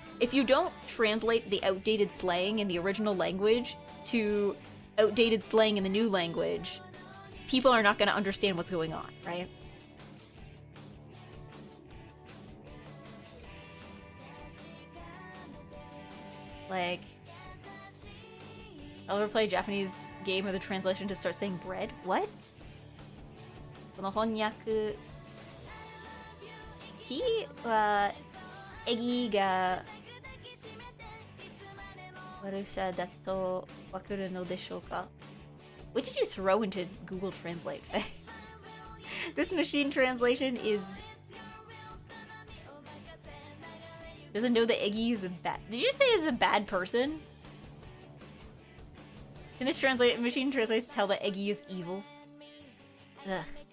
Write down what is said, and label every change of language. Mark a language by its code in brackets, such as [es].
[en] If you don't translate the outdated slang in the original language to outdated slang in the new language, people are not going to understand what's going on, right? Like, I'll ever play a Japanese game where the translation just starts saying bread? What? [ja] この翻訳機はエギが悪者だとわかるのでしょうか? [en] What did you throw into Google Translate? This machine translation doesn't know that Eggy is a bad... Did you say it's a bad person? Can this machine translate tell that Eggy is evil? Ugh.